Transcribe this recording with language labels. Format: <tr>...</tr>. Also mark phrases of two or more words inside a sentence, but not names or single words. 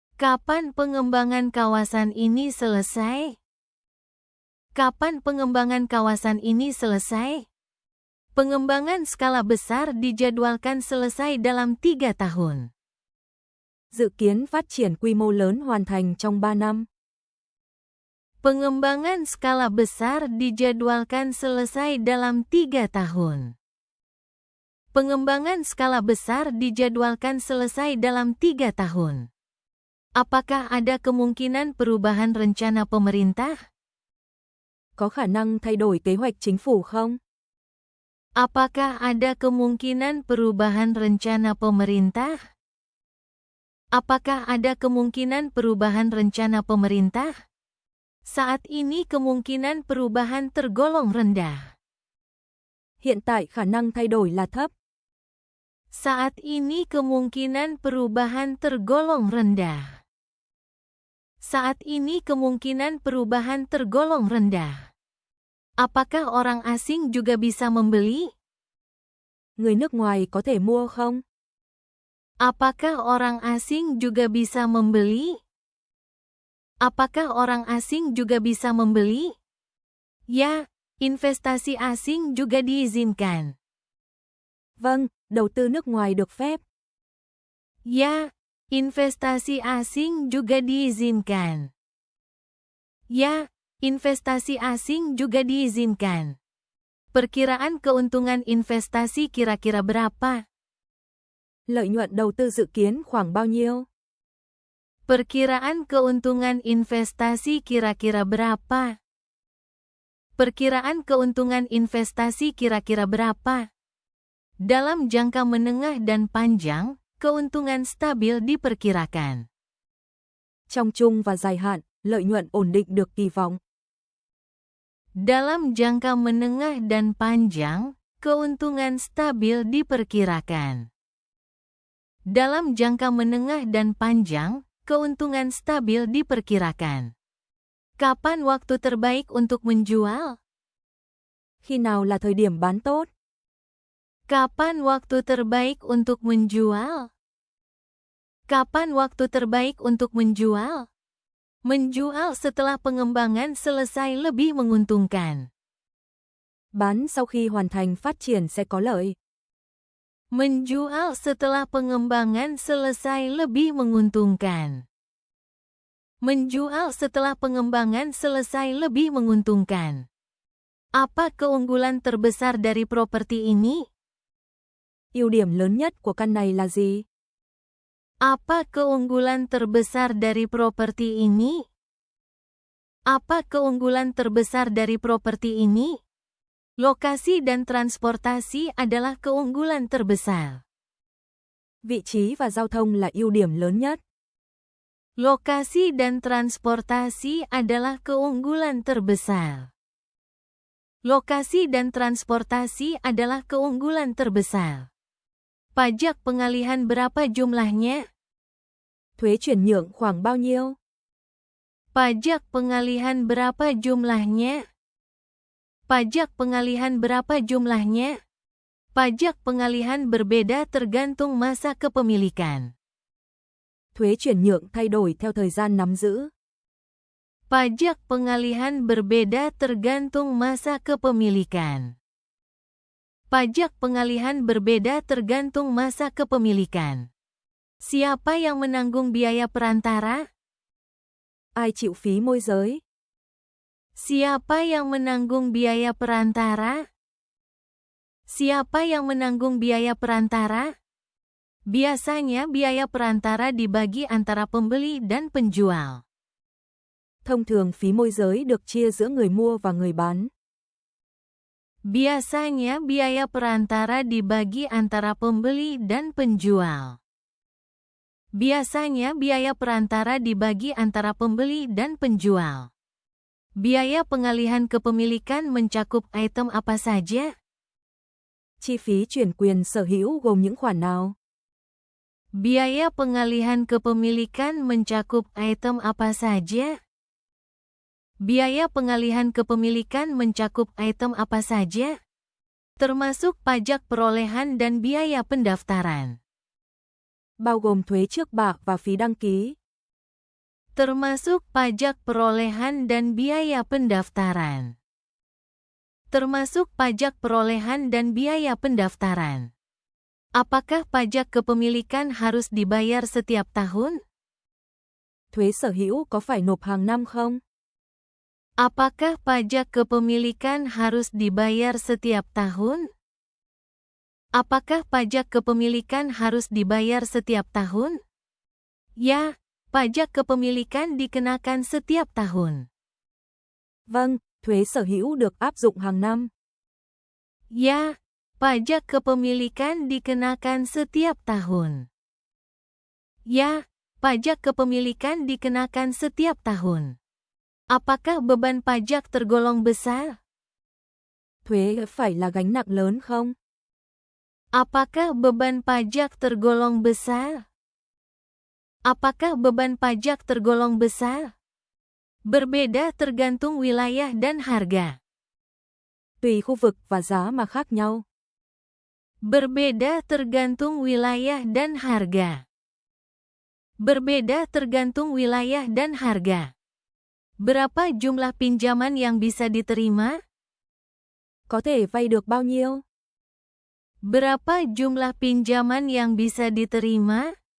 <id>Kapan pengembangan kawasan ini selesai? Kapan pengembangan kawasan ini selesai? Pengembangan skala besar dijadwalkan selesai dalam 3 tahun.</id> <vi>Dự kiến phát triển quy mô lớn hoàn thành trong 3 năm.</vi> <id>Pengembangan skala besar dijadwalkan selesai dalam 3 tahun. Pengembangan skala besar dijadwalkan selesai dalam 3 tahun. Apakah ada kemungkinan perubahan rencana pemerintah?</id> <vi>Có khả năng thay đổi kế hoạch chính phủ không?</vi> <id>Apakah ada kemungkinan perubahan rencana pemerintah? Apakah ada kemungkinan perubahan rencana pemerintah? Saat ini kemungkinan perubahan tergolong rendah.</id> <vi>Hiện tại khả năng thay đổi là thấp.</vi> <id>Saat ini kemungkinan perubahan tergolong rendah. Saat ini kemungkinan perubahan tergolong rendah. Apakah orang asing juga bisa membeli?</id> <vi>Người nước ngoài có thể mua không?</vi> <id>Apakah orang asing juga bisa membeli? Apakah orang asing juga bisa membeli? Ya, investasi asing juga diizinkan.</id> <vi>Vâng, đầu tư nước ngoài được phép.</vi> <id>Ya, investasi asing juga diizinkan. Ya, investasi asing juga diizinkan. Perkiraan keuntungan investasi kira-kira berapa?</id> <vi>Lợi nhuận đầu tư dự kiến khoảng bao nhiêu?</vi> <id>Perkiraan keuntungan investasi kira-kira berapa? Perkiraan keuntungan investasi kira-kira berapa? Dalam jangka menengah dan panjang, keuntungan stabil diperkirakan.</id> <vi>Trong trung và dài hạn, lợi nhuận ổn định được kỳ vọng.</vi> <id>Dalam jangka menengah dan panjang, keuntungan stabil diperkirakan. Dalam jangka menengah dan panjang, keuntungan stabil diperkirakan. Kapan waktu terbaik untuk menjual?</id> <vi>Khi nào là thời điểm bán tốt?</vi> <id>Kapan waktu terbaik untuk menjual? Kapan waktu terbaik untuk menjual? Menjual setelah pengembangan selesai lebih menguntungkan.</id> <vi>Bán sau khi hoàn thành phát triển sẽ có lợi.</vi> <id>Menjual setelah pengembangan selesai lebih menguntungkan. Menjual setelah pengembangan selesai lebih menguntungkan. Apa keunggulan terbesar dari properti ini?</id> <vi>Ưu điểm lớn nhất của căn này là gì?</vi> <id>Apa keunggulan terbesar dari properti ini? Apa keunggulan terbesar dari properti ini? Lokasi dan transportasi adalah keunggulan terbesar.</id> <vi>Vị trí và giao thông là ưu điểm lớn nhất.</vi> <id>Lokasi dan transportasi adalah keunggulan terbesar. Lokasi dan transportasi adalah keunggulan terbesar. Pajak pengalihan berapa jumlahnya?</id> <vi>Thuế chuyển nhượng khoảng bao nhiêu?</vi> <id>Pajak pengalihan berapa jumlahnya? Pajak pengalihan berapa jumlahnya? Pajak pengalihan berbeda tergantung masa kepemilikan.</id> <vi>Thuế chuyển nhượng thay đổi theo thời gian nắm giữ.</vi> <id>Pajak pengalihan berbeda tergantung masa kepemilikan. Pajak pengalihan berbeda tergantung masa kepemilikan. Siapa yang menanggung biaya perantara?</id> <vi>Ai chịu phí môi giới?</vi> <id>Siapa yang menanggung biaya perantara? Siapa yang menanggung biaya perantara? Biasanya biaya perantara dibagi antara pembeli dan penjual.</id> <vi>Thông thường phí môi giới được chia giữa người mua và người bán.</vi> <id>Biasanya biaya perantara dibagi antara pembeli dan penjual. Biasanya biaya perantara dibagi antara pembeli dan penjual. Biaya pengalihan kepemilikan mencakup item apa saja?</id> <vi>Chi phí chuyển quyền sở hữu gồm những khoản nào?</vi> <id>Biaya pengalihan kepemilikan mencakup item apa saja? Biaya pengalihan kepemilikan mencakup item apa saja? Termasuk pajak perolehan dan biaya pendaftaran.</id> <vi>Bao gồm thuế trước bạ và phí đăng ký.</vi> <id>termasuk pajak perolehan dan biaya pendaftaran. Termasuk pajak perolehan dan biaya pendaftaran. Apakah pajak kepemilikan harus dibayar setiap tahun?</id> <vi>Thuế sở hữu có phải nộp hàng năm không?</vi> <id>Apakah pajak kepemilikan harus dibayar setiap tahun? Apakah pajak kepemilikan harus dibayar setiap tahun? Ya, pajak kepemilikan dikenakan setiap tahun.</id> <vi>Vâng, thuế sở hữu được áp dụng hàng năm.</vi> <id>Ya, pajak kepemilikan dikenakan setiap tahun. Ya, pajak kepemilikan dikenakan setiap tahun. Apakah beban pajak tergolong besar?</id> <vi>Thuế phải là gánh nặng lớn không?</vi> <id>Apakah beban pajak tergolong besar? Apakah beban pajak tergolong besar? Berbeda tergantung wilayah dan harga.</id> <vi>Tùy khu vực và giá mà khác nhau.</vi> <id>Berbeda tergantung wilayah dan harga. Berbeda tergantung wilayah dan harga. Berapa jumlah pinjaman yang bisa diterima?</id> <vi>Có thể vay được bao nhiêu?</vi> <id>Berapa jumlah pinjaman yang bisa diterima?</id>